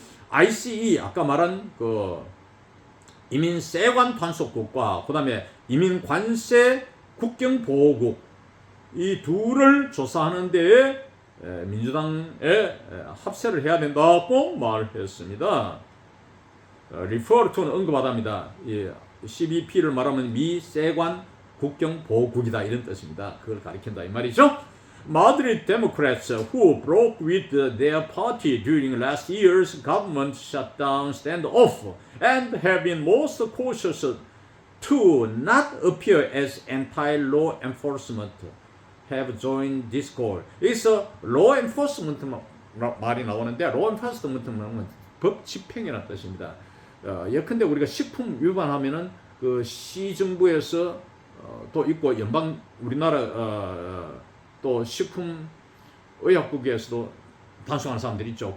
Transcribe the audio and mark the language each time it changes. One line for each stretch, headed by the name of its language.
Korean: ICE 아까 말한 그 이민 세관 단속국과 그다음에 이민 관세 국경 보호국 이 둘을 조사하는 데에 민주당에 합세를 해야 된다고 말했습니다. refer to는 언급하답니다. CBP를 말하면 미 세관 국경 보호국이다 이런 뜻입니다. 그걸 가리킨다 이 말이죠.
English: Moderate Democrats who broke with their party during last year's government shutdown standoff and have been most cautious to not appear as anti-law enforcement have joined this goal.
Korean: 여기서 law enforcement 말이 나오는데 law enforcement는 법 집행이라는 뜻입니다. 예컨대 우리가 식품 위반하면은 그 시정부에서 또 있고 우리나라 또 식품의약국에서도 단속하는 사람들이 있죠.